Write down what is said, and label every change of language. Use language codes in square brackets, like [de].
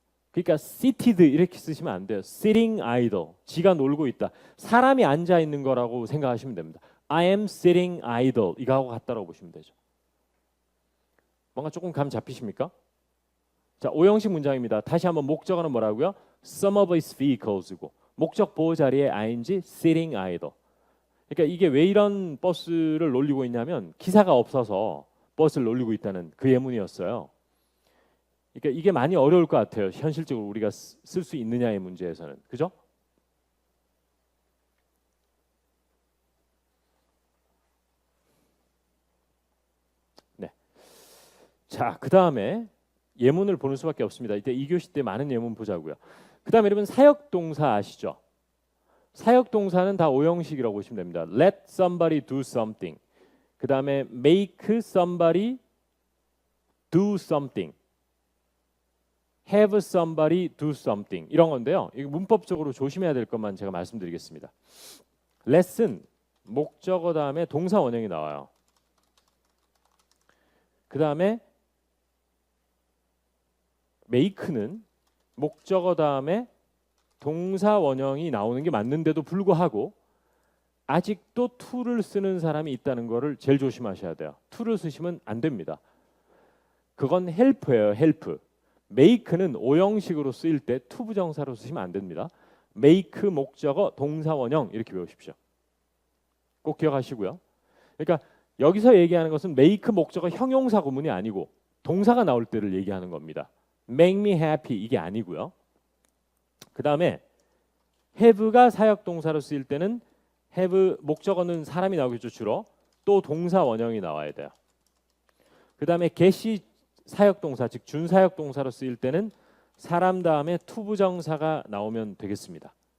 [ko] 그러니까 seated 이렇게 쓰시면 안 돼요. sitting idle. 지가 놀고 있다. 사람이 앉아 있는 거라고 생각하시면 됩니다. [en] I am sitting idle. [ko] 이거하고 같다라고 보시면 되죠. 뭔가 조금 감 잡히십니까? 자, 오형식 문장입니다. 다시 한번 목적어는 뭐라고요? [en] Some of its vehicles고 [ko] 목적 보호 자리에 [en] ing sitting idle. [ko] 그러니까 이게 왜 이런 버스를 놀리고 있냐면 기사가 없어서 버스를 놀리고 있다는 그 예문이었어요. 그러니까 이게 많이 어려울 것 같아요. 현실적으로 우리가 쓸 수 있느냐의 문제에서는. 그죠? 네. 자, 그다음에 예문을 보는 수밖에 없습니다. 이때 2교시 때 많은 예문 보자고요. 그다음에 여러분 사역동사 아시죠? 사역동사는 다 오형식이라고 보시면 됩니다. [en] Let somebody do something. [ko] 그다음에 [en] make somebody do something. have somebody do something. [ko] 이런 건데요. 이거 문법적으로 조심해야 될 것만 제가 말씀드리겠습니다. let은 목적어 다음에 동사 원형이 나와요. 그다음에 make는 목적어 다음에 동사 원형이 나오는 게 맞는데도 불구하고 아직도 to를 쓰는 사람이 있다는 거를 제일 조심하셔야 돼요. to를 쓰시면 안 됩니다. 그건 help예요. help. make는 오형식으로 쓰일 때 to 부정사로 쓰시면 안 됩니다. make 목적어 동사 원형 이렇게 외우십시오. 꼭 기억하시고요. 그러니까 여기서 얘기하는 것은 make 목적어 형용사 구문이 아니고 동사가 나올 때를 얘기하는 겁니다. [en] make me happy [ko] 이게 아니고요. 그 다음에 have가 사역동사로 쓰일 때는 have 목적어는 사람이 나오겠죠. 주로 또 동사 원형이 나와야 돼요. 그 다음에 get이 사역동사 즉 준사역동사로 쓰일 때는 사람 다음에 to 부정사가 나오면 되겠습니다.